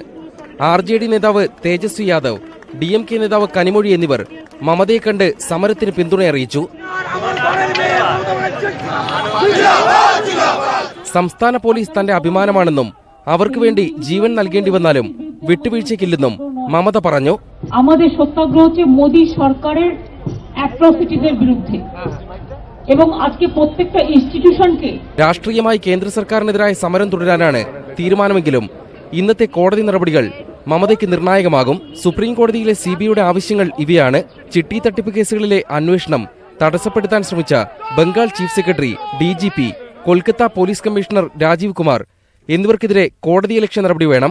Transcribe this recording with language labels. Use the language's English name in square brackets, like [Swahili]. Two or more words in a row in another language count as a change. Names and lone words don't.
[Malayalam] RJD നേതാവ് തേജസ്വി യാദവ്, DMK നേതാവ് കനിമൊഴി എന്നിവർ മമതയെ കണ്ട് സമരത്തിന് പിന്തുണയറിയിച്ചു. സംസ്ഥാന പോലീസ് തന്റെ അഭിമാനമാണെന്നും അവർക്ക് വേണ്ടി ജീവൻ നൽകേണ്ടി വന്നാലും വിട്ടുവീഴ്ചയ്ക്കില്ലെന്നും മമത പറഞ്ഞു. [Bangla] আমাদের সত্যাগ্রহ হচ্ছে মোদি সরকারের অ্যাট্রসিটিদের বিরুদ্ধে এবং আজকে প্রত্যেকটা ইনস্টিটিউশনকে [Malayalam] രാഷ്ട്രീയമായി കേന്ദ്ര സർക്കാരിനെതിരായ സമരം തുടരാനാണ് തീരുമാനമെങ്കിലും ഇന്നത്തെ കോടതി നടപടികൾ മമതയ്ക്ക് നിർണായകമാകും. സുപ്രീം കോടതിയിലെ സിബിഐയുടെ ആവശ്യങ്ങൾ ഇവയാണ്. ചിട്ടി തട്ടിപ്പ് കേസുകളിലെ അന്വേഷണം തടസ്സപ്പെടുത്താൻ ശ്രമിച്ച ബംഗാൾ ചീഫ് സെക്രട്ടറി, DGP, കൊൽക്കത്ത പോലീസ് കമ്മീഷണർ രാജീവ് കുമാർ എന്നിവർക്കെതിരെ കോടതിയലക്ഷ്യ നടപടി വേണം.